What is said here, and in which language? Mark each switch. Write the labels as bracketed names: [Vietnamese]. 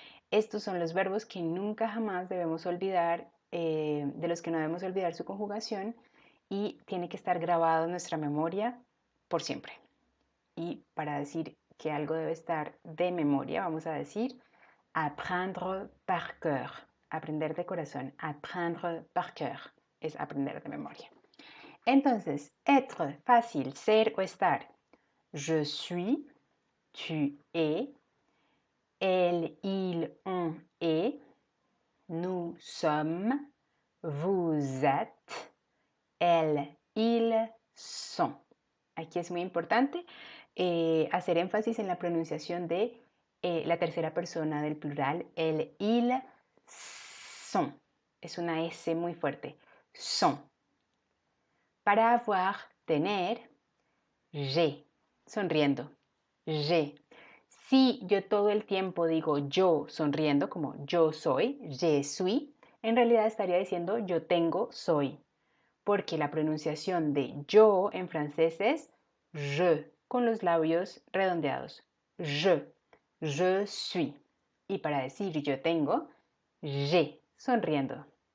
[Spanish] Estos son los verbos que nunca jamás debemos olvidar, de los que no debemos olvidar su conjugación y tiene que estar grabado en nuestra memoria por siempre. Y para decir que algo debe estar de memoria, vamos a decir [French] apprendre par cœur, [Spanish] aprender de corazón. [French] Apprendre par cœur [Spanish] es aprender de memoria. Entonces, être, fácil, ser o estar. [French] Je suis, tu es, elle, il, on est, nous sommes, vous êtes, elles, ils sont. [Spanish] Aquí es muy importante hacer énfasis en la pronunciación de la tercera persona del plural, el, il, sont. Es una S muy fuerte. Sont. Para avoir, tener, j'ai, sonriendo. J'ai. Si yo todo el tiempo digo yo sonriendo, como yo soy, je suis, en realidad estaría diciendo yo tengo, soy, porque la pronunciación de yo en francés es je, con los labios redondeados. [French] Je suis. [Spanish] Y para decir yo tengo, j'ai, sonriendo.